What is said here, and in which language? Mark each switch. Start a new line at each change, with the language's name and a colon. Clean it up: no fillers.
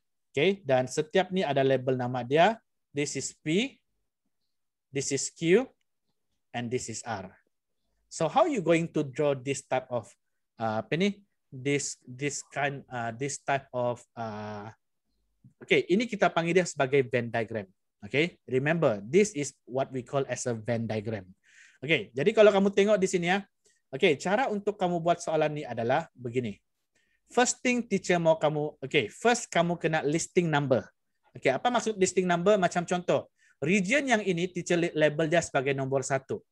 Malay: Okay, dan setiap ni ada label nama dia.
English: This is P, this is Q, and this is R. So how you going to draw this type of this type of okay,
Malay: ini kita panggil dia sebagai
English: Venn diagram. Okay, remember this is what we call as a Venn diagram.
Malay: Okay, jadi kalau kamu tengok di sini ya, okay, cara untuk kamu buat soalan ni adalah begini.
English: First thing teacher
Malay: mau kamu,
English: okay, first
Malay: kamu kena
English: listing number.
Malay: Okay, apa maksud listing number? Macam contoh, region yang ini teacher label dia sebagai nombor 1.